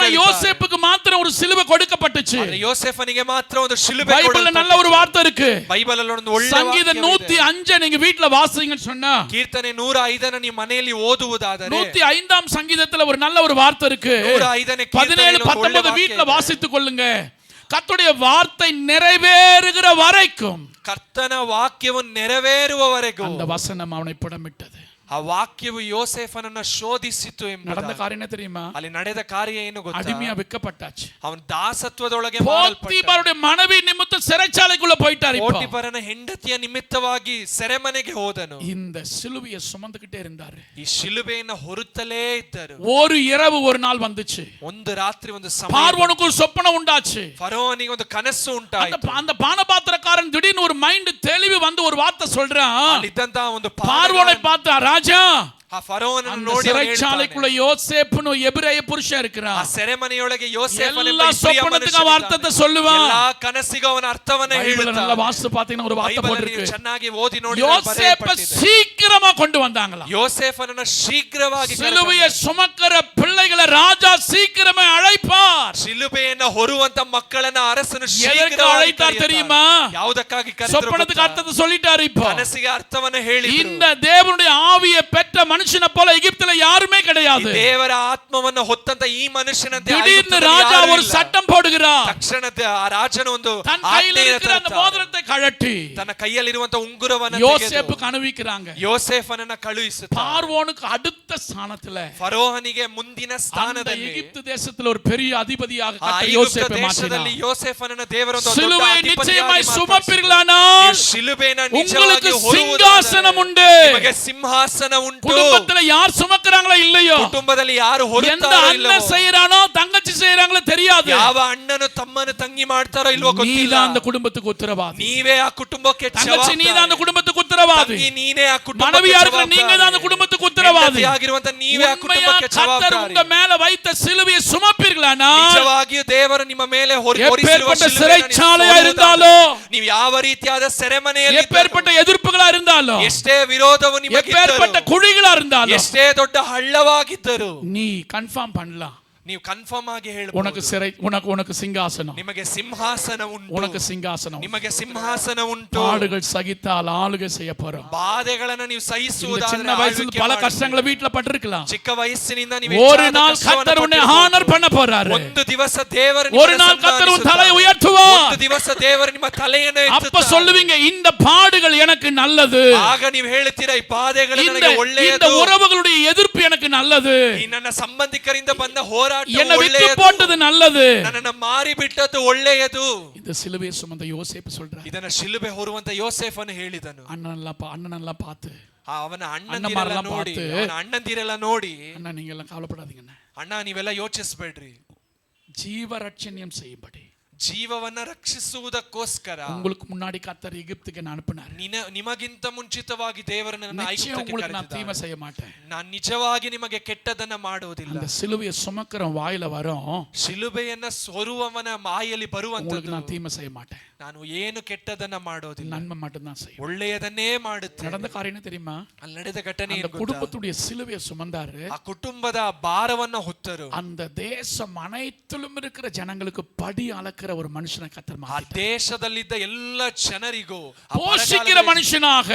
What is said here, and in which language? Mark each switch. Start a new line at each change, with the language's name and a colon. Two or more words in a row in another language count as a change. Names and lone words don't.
Kannada: ಮಕ್ಕಳು.
Tamil: யோசேப்புக்கு மாத்திரம் ஒரு சிலுவை கொடுக்கப்பட்டுச்சு.
Kannada: ಆದ್ರೆ ಯೋಸೇಫನಿಗೆ ಮಾತ್ರ ಒಂದು ಶಿಲುಬೆ
Tamil: பைபிள்ல நல்ல ஒரு வார்த்தை இருக்கு.
Kannada: ಬೈಬಲ್ ಅಲ್ಲಿ ಒಂದು ಒಳ್ಳೆ
Tamil: சங்கீதம் 105 நீங்க வீட்ல வாசிங்கன்னு சொன்னா
Kannada: ಕೀರ್ತನೆ 105 ನೀವು ಮನೆಯಲ್ಲಿ ಓದುವುದಾದರೆ
Tamil: 105ஆம் சங்கீதத்துல ஒரு நல்ல ஒரு வார்த்தை இருக்கு.
Kannada: 105ನೇ
Tamil: 17 19 வீட்ல வாசித்துக் கொள்ளுங்க. கர்த்தருடைய வார்த்தை நிறைவேறுகிற வரைக்கும்
Kannada: ಕರ್ತನ ವಾಕ್ಯವು ನೆರವೇರುವವರೆಗೂ
Tamil: அந்த வசனம் அவனை புடமிட்டது.
Kannada: ಆ ವಾಕ್ಯವು ಯೋಸೇಫನನ್ನ ಶೋಧಿಸಿತು
Tamil: நடந்த
Kannada: ಎಂಬುದಾಗಿ.
Tamil: காரியம் என்ன தெரியுமா?
Kannada: ಅಲ್ಲಿ ನಡೆದ ಕಾರ್ಯ ಏನು ಗೊತ್ತಾ?
Tamil: அடிமையா விற்கப்பட்டாச்சு.
Kannada: ಅವನು ದಾಸತ್ವದೊಳಗೆ ಮಾರಲ್ಪಟ್ಟ.
Tamil: போத்திபாருடைய மனைவி நிமித்தம் சிறைச்சாலைக்குள்ள போயிட்டார். இப்போ
Kannada: ಪೋಟಿಫರನ ಹೆಂಡತಿಯ ನಿಮಿತ್ತವಾಗಿ ಸೆರೆಮನೆಗೆ ಹೋದನು.
Tamil: இந்த சிலுவையை சுமந்துகிட்டே இருந்தாரு.
Kannada: ಈ ಶಿಲುಬೆಯನ್ನು ಹೊರುತ್ತಲೇ ಇದ್ದರು.
Tamil: ஒரு இரவு ஒரு நாள் வந்துச்சு.
Kannada: ಒಂದು ರಾತ್ರಿ ಒಂದು ಸಮಯ
Tamil: பார்வோனுக்கு ஒரு சொப்பனம் உண்டாச்சு.
Kannada: ಫರೋನಿಗೆ ಒಂದು ಕನಸು ಉಂಟಾಯಿತು.
Tamil: அந்த பானபாத்திரக்காரன் திடீர்னு ஒரு மைண்ட் தெளிவு வந்து ஒரு வார்த்தை சொல்றான்.
Kannada: ಅಲ್ಲಿದ್ದಂತ ಒಂದು
Tamil: பார்வோனை பார்த்து ராஜா
Kannada: ಆ ಫರೋನನ್ನು
Tamil: அந்த
Kannada: ನೋಡಿ
Tamil: சிறைச்சாலைக்குள்ள யோசேப்புன்னு எபிரேய புருஷன் இருக்கிறான்.
Kannada: ಆ ಸೆರೆಮನೆಯೊಳಗೆ ಯೋಸೇಫನೆಂಬ
Tamil: எல்லா
Kannada: ಇಬ್ರಿಯ
Tamil: சொப்பனத்துக்கு
Kannada: ಮನುಷ್ಯನಿದ್ದಾನೆ.
Tamil: ಅರ್ಥத்தை சொல்லுவான்.
Kannada: ಎಲ್ಲಾ ಕನಸಿಗೂ ಅವನ ಅರ್ಥವನ್ನ
Tamil: பைபிள்ல நல்ல
Kannada: ಹೇಳುತ್ತಾನೆ.
Tamil: வாஸ்து பாத்தீங்கன்னா ஒரு வார்த்தை
Kannada: ಬೈಬಲಲ್ಲಿ
Tamil: போட்டிருக்கு.
Kannada: ನೀವು ಚೆನ್ನಾಗಿ ಓದಿ ನೋಡಿ
Tamil: யோசேப்பை சீக்கிரமா கொண்டு வந்தாங்களா.
Kannada: ಯೋಸೇಫನನ್ನ ಶೀಘ್ರವಾಗಿ
Tamil: சிலுவையை சுமக்கிற பிள்ளைகளை ராஜா சீக்கிரமே அழைப்பார்.
Kannada: ಶಿಲುಬೆಯನ್ನ ಹೊರುವಂತ ಮಕ್ಕಳನ್ನ ಅರಸನು
Tamil: எதற்கு
Kannada: ಶೀಘ್ರವಾಗಿ
Tamil: அழைத்தார் தெரியுமா?
Kannada: ಯಾವುದಕ್ಕಾಗಿ
Tamil: சொப்பனத்துக்கு ಅರ್ಥத்தை சொல்லிட்டாரு. இப்போ
Kannada: ಕನಸಿಗೆ ಅರ್ಥವನ್ನ ಹೇಳಿ
Tamil: இந்த தேவனுடைய ஆவியை பெற்ற மனுஷனை போல எகிப்துல யாருமே கிடையாது.
Kannada: ದೇವರ ಆತ್ಮವನ್ನು ಹೊತ್ತಂತ ಈ ಮನುಷ್ಯನಂತೆ
Tamil: திடீர்னு ராஜா ஒரு சட்டம் போடுகிறார்.
Kannada: ತಕ್ಷಣದ ಆ ರಾಜನ ಒಂದು
Tamil: தன் கையில் இருக்கிற அந்த மோதிரத்தை கழட்டி
Kannada: ತನ್ನ ಕೈಯಲ್ಲಿರುವಂತ ಉಂಗುರವನ್ನ
Tamil: யோசேப்புக்கு அனுப்பிக்கிறாங்க.
Kannada: ಯೋಸೇಫನನ್ನ ಕಳುಹಿಸುತ್ತಾರೆ.
Tamil: பார்வோனுக்கு அடுத்த ஸ்தானத்துல
Kannada: ಫರೋಹನಿಗೆ ಮುಂದಿನ
Tamil: அந்த
Kannada: ಸ್ಥಾನದಲ್ಲಿ
Tamil: எகிப்து தேசத்துல ஒரு பெரிய அதிபதியாக
Kannada: ಆ
Tamil: கர்த்தர்
Kannada: ಐಗುಪ್ತ
Tamil: யோசேப்பை
Kannada: ದೇಶದಲ್ಲಿ
Tamil: மாற்றினார்.
Kannada: ಯೋಸೇಫನನ್ನ ದೇವರೊಂದು ದೊಡ್ಡ
Tamil: சிலுவையை
Kannada: ಅಧಿಪತಿಯಾಗಿ
Tamil: நிச்சயமாய்
Kannada: ಮಾರ್ಪಡಿಸಿದರು.
Tamil: சுமப்பீர்களானால்
Kannada: ನೀವು ಶಿಲುಬೆಯನ್ನು
Tamil: உங்களுக்கு
Kannada: ನಿಜವಾಗಿ
Tamil: சிங்காசனம் உண்டு.
Kannada: ನಿಮಗೆ ಸಿಂಹಾಸನ ಉಂಟು.
Tamil: குடும்பத்துல யார் சுமக்கறாங்களோ இல்லையோ,
Kannada: ಕುಟುಂಬದಲ್ಲಿ ಯಾರು
Tamil: எந்த
Kannada: ಹೊರುತ್ತಾರೋ
Tamil: அண்ணன்
Kannada: ಇಲ್ಲವೋ,
Tamil: செய்யறானோ தங்கச்சி செய்யறாங்களோ தெரியாது.
Kannada: ಯಾವ ಅಣ್ಣನು ತಮ್ಮನು ತಂಗಿ ಮಾಡ್ತಾರೋ ಇಲ್ವೋ ಗೊತ್ತಿಲ್ಲ.
Tamil: நீதான் அந்த குடும்பத்துக்கு உத்தரவாதி.
Kannada: ನೀವೇ ಆ ಕುಟುಂಬಕ್ಕೆ
Tamil: தங்கச்சி நீதான் அந்த குடும்பத்துக்கு உத்தரவாதி.
Kannada: ತಂಗಿ ನೀನೇ ಆ ಕುಟುಂಬಕ್ಕೆ
Tamil: மனைவியா இருக்கிற நீங்க தான் அந்த குடும்பத்துக்கு உத்தரவாதி.
Kannada: ಆಗಿರುವಂತ ನೀವೇ ಆ ಕುಟುಂಬಕ್ಕೆ
Tamil: கர்த்தர் உங்க மேல வைத்த சிலுவையை சுமப்பீர்களானால்
Kannada: ನಿಜವಾಗಿಯೂ ದೇವರು ನಿಮ್ಮ ಮೇಲೆ ಹೊರಿಸಿರುವ
Tamil: சிறைச்சாலையா இருந்தாலோ,
Kannada: ನೀವು ಯಾವ ರೀತಿಯಾದ ಸೆರೆಮನೆಯಲ್ಲಿ
Tamil: எப்பேற்பட்ட எதிர்ப்புகளா இருந்தாலோ,
Kannada: ಎಷ್ಟೇ ವಿರೋಧವು ನಿಮಗೆ
Tamil: எப்பேற்பட்ட குழிகளா இருந்தாலோ,
Kannada: ಎಷ್ಟೇ ದೊಡ್ಡ ಹಳ್ಳವಾಗಿದ್ದರೂ
Tamil: நீ கன்ஃபார்ம் பண்ணலாம்.
Kannada: ನೀವು ಕನ್ಫರ್ಮ್ ಆಗಿ ಹೇಳಬಹುದು,
Tamil: உனக்கு சிறை, உனக்கு சிங்காசனம்,
Kannada: ನಿಮಗೆ ಸಿಂಹಾಸನ ಉಂಟು,
Tamil: உனக்கு சிங்காசனம்,
Kannada: ನಿಮಗೆ ಸಿಂಹಾಸನ ಉಂಟು.
Tamil: பாடுகள் சகித்தால் ஆளுகை செய்ய போறோம்.
Kannada: ಬಾಧೆಗಳನ್ನು ನೀವು ಸಹಿಸುವುದಾದರೆ
Tamil: சின்ன வயசுல பல கஷ்டங்களை வீட்ல பட்டிருக்கலாம்.
Kannada: ಚಿಕ್ಕ ವಯಸ್ಸಿನಿಂದ ನೀವು
Tamil: ஒரு நாள் கர்த்தர் உன்னை ஹானர் பண்ண போறாரு.
Kannada: ಒಂದು ದಿವಸ ದೇವರು
Tamil: ஒரு நாள் கர்த்தர் உன் தலையை உயர்த்துவார்.
Kannada: ಒಂದು ದಿವಸ ದೇವರು ನಿಮ್ಮ ತಲೆಯನ್ನು
Tamil: அப்ப சொல்லுவீங்க, இந்த பாடுகள் எனக்கு நல்லது.
Kannada: ಆಗ ನೀವು ಹೇಳ್ತೀರಾ, ಈ ಬಾಧೆಗಳು ನನಗೆ ಒಳ್ಳೆಯದು,
Tamil: இந்த உறவுகளுடைய எதிர்ப்பு எனக்கு நல்லது,
Kannada: ಈ ನನ್ನ ಸಂಬಂಧಿಕರಿಂದ ಬಂದ ಹೋರಾಟ
Tamil: என்னை விட்டு போட்டது நல்லது,
Kannada: ನನ್ನನ್ನು ಮಾರಿ ಬಿಟ್ಟದ್ದು ಒಳ್ಳೆಯದು.
Tamil: இந்த சிலுவையை சுமந்த யோசேப்பு சொல்றார்.
Kannada: ಇದನ್ನ ಶಿಲುಬೆ ಹೊರುವಂತ ಯೋಸೇಫನು ಹೇಳಿದನು.
Tamil: அண்ணனெல்லாம் பார்த்து,
Kannada: ಅವನ ಅಣ್ಣಂದಿರೆಲ್ಲ ನೋಡಿ,
Tamil: அண்ணா நீங்க எல்லாம் கவலைப்படாதீங்க
Kannada: ಅಣ್ಣ ನೀವೆಲ್ಲ ಯೋಚಿಸಬೇಡ್ರಿ,
Tamil: ஜீவரட்சணியம் செய்யும்படி,
Kannada: ಜೀವವನ್ನ ರಕ್ಷಿಸುವುದಕ್ಕೋಸ್ಕರ
Tamil: உங்களுக்கு முன்னாடி கர்த்தர் எகிப்துக்கு அனுப்பினார்.
Kannada: ನಿಮಗಿಂತ ಮುಂಚಿತವಾಗಿ ದೇವರು ನನ್ನನ್ನು ಐಗುಪ್ತಕ್ಕೆ
Tamil: உங்களுக்கு நான்
Kannada: ಕರೆದಿದ್ದಾನೆ.
Tamil: தீமை செய்ய மாட்டேன்.
Kannada: ನಾನು ನಿಜವಾಗಿ ನಿಮಗೆ ಕೆಟ್ಟದನ್ನ ಮಾಡುವುದಿಲ್ಲ.
Tamil: அந்த சிலுவையை சுமக்கிற வாயில வரும்,
Kannada: ಶಿಲುಬೆಯನ್ನ ಹೊರುವವನ ಮಾಯಲ್ಲಿ ಬರುವಂತದ್ದು,
Tamil: நான் தீமை செய்ய மாட்டேன்,
Kannada: ನಾನು ಏನು ಕೆಟ್ಟದನ್ನ ಮಾಡೋದಿಲ್ಲ,
Tamil: நன்மை மட்டும்தான் செய்வேன்.
Kannada: ಒಳ್ಳೆಯದನ್ನೇ ಮಾಡುತ್ತೇನೆ.
Tamil: நடந்த காரியம் தெரியுமா?
Kannada: ಅಲ್ಲಿ ನಡೆದ ಘಟನೆ
Tamil: அந்த குடும்பத்துடைய சிலுவையை சுமந்தாரு.
Kannada: ಆ ಕುಟುಂಬದ ಭಾರವನ್ನ ಹೊತ್ತರು.
Tamil: அந்த தேசம் அனைத்திலும் இருக்கிற ஜனங்களுக்கு படி அளக்கிற ஒரு மனுஷனை கர்த்தர்
Kannada: ಆ ದೇಶದಲ್ಲಿದ್ದ ಎಲ್ಲ ಜನರಿಗೂ
Tamil: போஷிக்கிற மனுஷனாக,